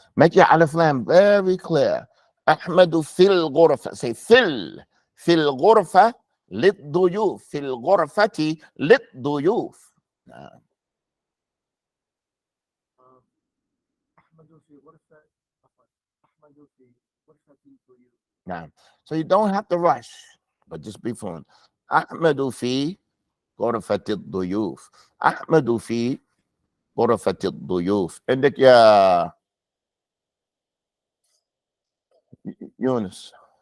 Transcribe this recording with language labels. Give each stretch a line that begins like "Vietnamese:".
English: Make your alif lam very clear.
Arabic: أحمد في الغرفة.
English: Say
Arabic: في الغرفة للضيوف. في الغرفة للضيوف. نعم. أحمد في غرفة أحمد في غرفة الضيوف. نعم.
English: So you don't have to rush, but just be fluent.
Arabic: أحمد في غرفة الضيوف. أحمد في غرفة الضيوف. عندك يا يونس.